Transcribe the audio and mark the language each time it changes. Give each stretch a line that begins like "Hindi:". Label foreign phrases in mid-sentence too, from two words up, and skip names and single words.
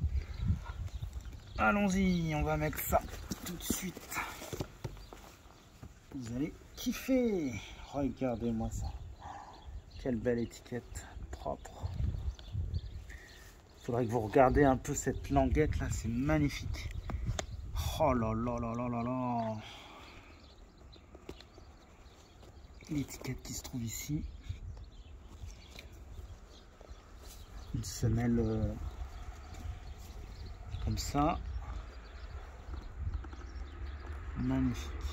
French: Allons-y, on va mettre ça tout de suite. Vous allez kiffer. Regardez-moi ça. Quelle belle étiquette propre. Il faudrait que vous regardiez un peu cette languette là, c'est magnifique. Oh là là là là là là. L'étiquette qui se trouve ici. Une semelle comme ça. Magnifique.